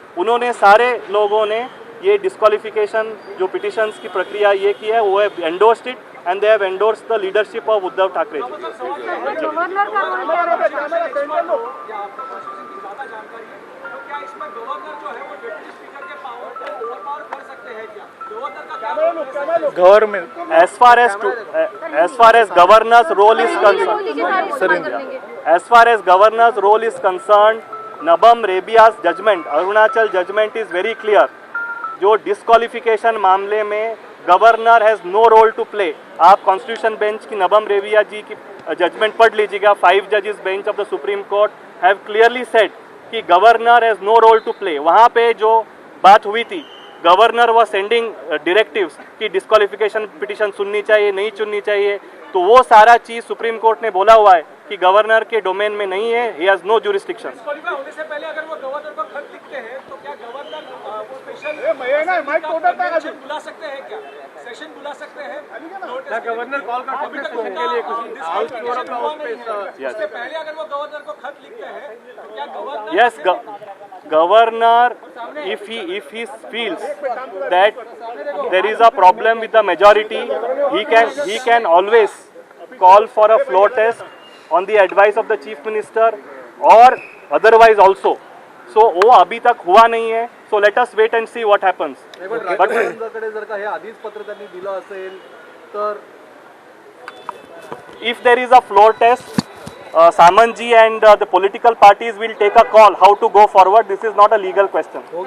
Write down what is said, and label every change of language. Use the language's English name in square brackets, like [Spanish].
[Hindi] उन्होंने सारे लोगों ने ये डिस्क्वालिफिकेशन जो पिटिशंस की प्रक्रिया ये की है वो है [English] endorsed it and they have endorsed the leadership of [Hindi] Uddhav Thackeray ji. Governor का रोल क्या रहेगा? क्या इसमें गवर्नर जो है वो डिप्टी स्पीकर के पावर को ओवरपावर कर सकते हैं क्या? गवर्नर का क्या role? Government [English] as far as governor's role is concerned, as far as governor's role is concerned, Nabam Rebiya's judgment, Arunachal judgment is very clear. [Hindi] जो डिस्क्वालिफिकेशन मामले में [English] Governor has no role to play. [Hindi] आप constitution bench की नबम रेबिया जी की judgement पढ़ लीजिएगा। [English] 5 जजेस bench of the supreme court have clearly said कि governor has no role to play. [Hindi] वहाँ पे जो बात हुई थी, [English] governor was sending directives [Hindi] कि डिस्क्वालिफिकेशन पिटीशन सुननी चाहिए नहीं चुननी चाहिए, तो वो सारा चीज़ सुप्रीम कोर्ट ने बोला हुआ है कि गवर्नर के डोमेन में नहीं है, [English] He has no jurisdiction. [Hindi] Disqualify होने से पहले अगर वो गवर्नर को खत लिखते हैं तो क्या गवर्नर वो स्पेशल बुला सकते हैं क्या? सेशन बुला सकते हैं? गवर्नर कॉल कर अभी तक उनके लिए कुछ हाउस फोरम का उससे पहले अगर वो गवर्नर को खत लिखते हैं तो क्या governor [English] Yes, governor, if he feels that there is a problem with the majority, he can always call for a floor test on the advice of the chief minister or otherwise also. [Hindi] So वो अभी तक हुआ नहीं है. [English] So let us wait and see what happens. But [Marathi] जर का हे आधीच पत्र त्यांनी दिलं असेल तर [English] if there is a floor test, Samanji and the political parties will take a call how to go forward. This is not a legal question.